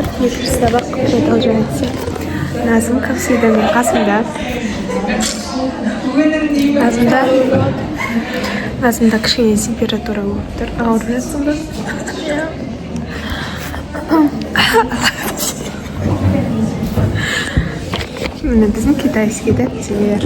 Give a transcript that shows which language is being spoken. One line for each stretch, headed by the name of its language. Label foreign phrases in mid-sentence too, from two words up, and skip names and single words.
Kazakh: Екінші сабақ
Russian: продолжается. Назым, как всегда,
Kazakh: мен қасымда. Назымда кішкене температура болып тұр. Ауырып жатсың ба? Міне біздің китайский дәптер.